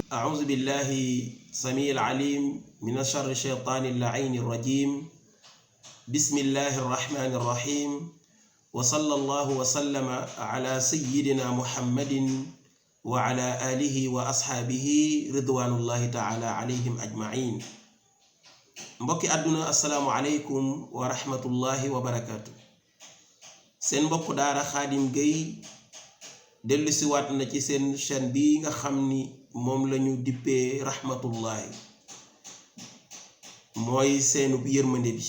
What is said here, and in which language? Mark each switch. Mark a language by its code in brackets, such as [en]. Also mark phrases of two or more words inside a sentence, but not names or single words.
[ar] أعوذ بالله السميع العليم من شر الشيطان اللعين الرجيم. بسم الله الرحمن الرحيم وصلى الله وسلم على سيدنا محمد وعلى آله وأصحابه رضوان الله تعالى عليهم أجمعين. [wo] mbokki àdduna [ar] السلام عليكم ورحمة الله وبركاته. [wo] seen mbokk daara Xaadim Gueye dellu si waat na ci seen chaîne bi nga xam ni moom lañu dippee rahmatullahi, mooy seenu yërmande bi.